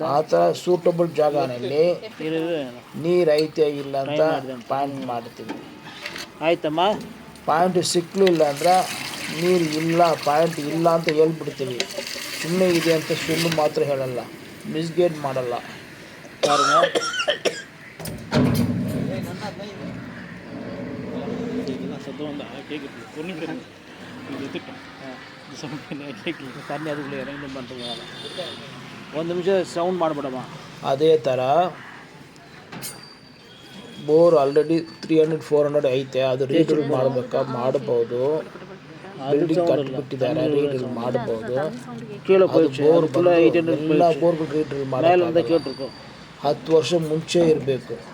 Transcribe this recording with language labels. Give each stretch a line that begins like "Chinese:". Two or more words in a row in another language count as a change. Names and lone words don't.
Kannada: ಆ ಥರ ಸೂಟಬಲ್ ಜಾಗನಲ್ಲಿ ನೀರು ಐತೆ ಇಲ್ಲ ಅಂತ ಪಾಯಿಂಟ್ ಮಾಡ್ತೀವಿ. ಆಯ್ತಮ್ಮ, ಪಾಯಿಂಟ್ ಸಿಕ್ಕಲಿಲ್ಲ ಅಂದ್ರೆ ನೀರು ಇಲ್ಲ ಪಾಯಿಂಟ್ ಇಲ್ಲ ಅಂತ ಹೇಳ್ಬಿಡ್ತೀವಿ. ಸುಮ್ಮನೆ ಇದೆ ಅಂತ ಸುಳ್ಳು ಮಾತ್ರ ಹೇಳಲ್ಲ, ಮಿಸ್ಗೈಡ್ ಮಾಡಲ್ಲ.
Tamil: பாருங்க தண்ணி அதுக்குள்ளே இறங்கி பண்ணுறோம்.
Kannada: ಒಂದು ನಿಮಿಷ ಸೌಂಡ್ ಮಾಡಿಬಿಡಮ್ಮ. ಅದೇ ಥರ
English: bore already
Kannada: 300-400 ಐತೆ, ಅದು ರೀಡ್ರಿಲ್ ಮಾಡಬೇಕಾ ಮಾಡ್ಬೋದು. ಬಿಲ್ಡಿಂಗ್ ಕಟ್ಟಿಬಿಟ್ಟಿದ್ದಾರೆ, ರೀಡ್ರಿಲ್ ಮಾಡ್ಬೋದು. ಬೋರ್ ಎಲ್ಲ ಬೋರ್ಗಳು ರೀಡ್ರಿಲ್ ಮಾಡೋದು 10 ವರ್ಷ ಮುಂಚೆ ಇರಬೇಕು.